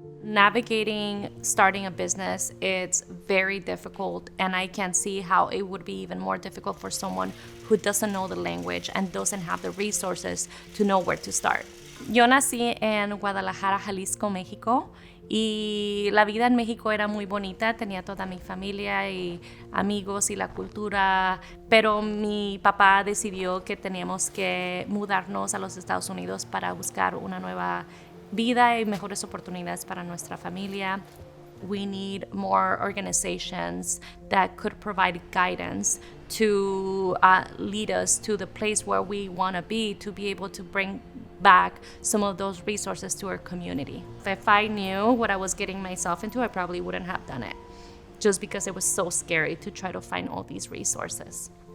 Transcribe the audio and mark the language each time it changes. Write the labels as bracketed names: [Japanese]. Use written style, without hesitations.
[English] Navigating starting a business, it's very difficult, and I can see how it would be even more difficult for someone who doesn't know the language and doesn't have the resources to know where to start. [Spanish] Yo nací en Guadalajara, Jalisco, México, y la vida en México era muy bonita, tenía toda mi familia y amigos y la cultura, pero mi papá decidió que teníamos que mudarnos a los Estados Unidos para buscar una nueva vida y mejores oportunidades para nuestra familia. [English] We need more organizations that could provide guidance to lead us to the place where we want to be able to bring back some of those resources to our community. If I knew what I was getting myself into, I probably wouldn't have done it, just because it was so scary to try to find all these resources.